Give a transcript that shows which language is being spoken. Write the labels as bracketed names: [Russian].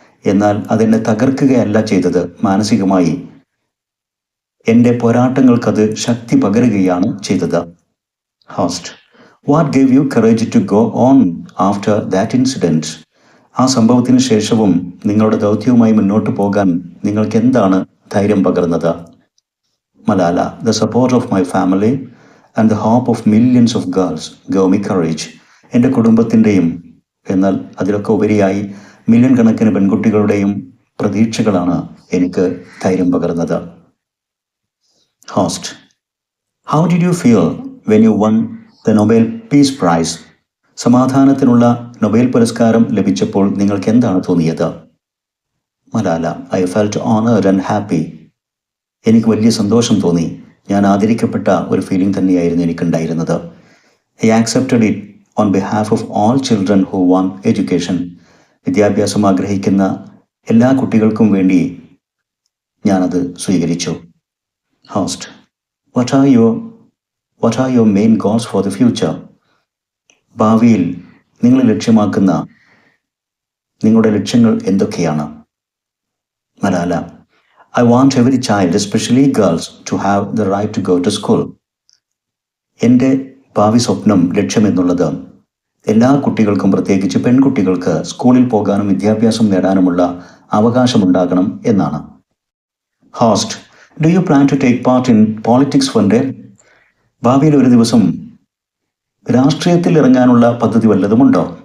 [Malayalam] എന്നാൽ അതെന്നെ തകർക്കുകയല്ല ചെയ്തത്, മാനസികമായി എൻ്റെ പോരാട്ടങ്ങൾക്കത് ശക്തി പകരുകയാണ് ചെയ്തത്. [English] Host: what gave you courage to go on after that incident? [Malayalam] ആ സംഭവത്തിന് ശേഷവും നിങ്ങളുടെ ദൗത്യവുമായി മുന്നോട്ട് പോകാൻ നിങ്ങൾക്ക് എന്താണ് ധൈര്യം പകർന്നത്? [English] Malala: the support of my family and the hope of millions of girls gave me courage. [Malayalam] എൻ്റെ കുടുംബത്തിൻ്റെയും എന്നാൽ അതിലൊക്കെ ഉപരിയായി മില്യൺ കണക്കിന് പെൺകുട്ടികളുടെയും പ്രതീക്ഷകളാണ് എനിക്ക് ധൈര്യം പകർന്നത്. [English] Host: how did you feel when you won the Nobel peace prize? [Malayalam] സമാധാനത്തിനുള്ള Nobel പുരസ്കാരം ലഭിച്ചപ്പോൾ നിങ്ങൾക്ക് എന്താണ് തോന്നിയത്? [English] Malala: I felt honoured and happy. [Malayalam] എനിക്ക് വലിയ സന്തോഷം തോന്നി. ഞാൻ ആദരിക്കപ്പെട്ട ഒരു ഫീലിംഗ് തന്നെയായിരുന്നു എനിക്കുണ്ടായിരുന്നത്. [English] I accepted it on behalf of all children who want education. [Malayalam] വിദ്യാഭ്യാസം ആഗ്രഹിക്കുന്ന എല്ലാ കുട്ടികൾക്കും വേണ്ടി ഞാനത് സ്വീകരിച്ചു. [English] Host: what are your main goals for the future? [Malayalam] ഭാവിയിൽ നിങ്ങൾ ലക്ഷ്യമാക്കുന്ന നിങ്ങളുടെ ലക്ഷ്യങ്ങൾ എന്തൊക്കെയാണ്? [English] Malala: I want every child, especially girls, to have the right to go to school. [Malayalam] എൻ്റെ ഭാവി സ്വപ്നം, ലക്ഷ്യം എന്നുള്ളത് എല്ലാ കുട്ടികൾക്കും, പ്രത്യേകിച്ച് പെൺകുട്ടികൾക്ക് സ്കൂളിൽ പോകാനും വിദ്യാഭ്യാസം നേടാനുമുള്ള അവകാശമുണ്ടാകണം എന്നാണ്. [English] Host: do you plan to take part in politics one day? [Malayalam] ഭാവിയിൽ ഒരു ദിവസം രാഷ്ട്രീയത്തിൽ ഇറങ്ങാനുള്ള പദ്ധതി വല്ലതുമുണ്ടോ?